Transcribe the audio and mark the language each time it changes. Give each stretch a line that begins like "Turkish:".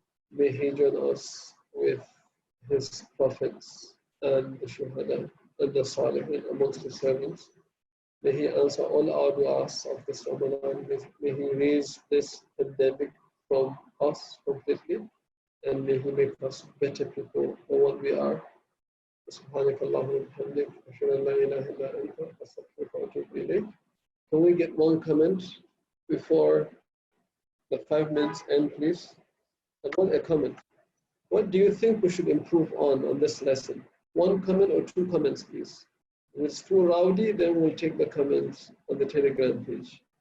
English: May He join us with His prophets and the Shuhada and the Salihin amongst the servants. May He answer all our du'as of this Ramadan. May He raise this pandemic from us completely, and may He make us better people for what we are.
Arabic: سبحانك اللهم وبحمدك أشهد أن لا إله إلا أنت أستغفرك وأتوب إليك.
English: Can we get one comment before the 5 minutes end, please? I want a comment. What do you think we should improve on this lesson? One comment or 2 comments, please. If it's too rowdy, then we'll take the comments on the Telegram page.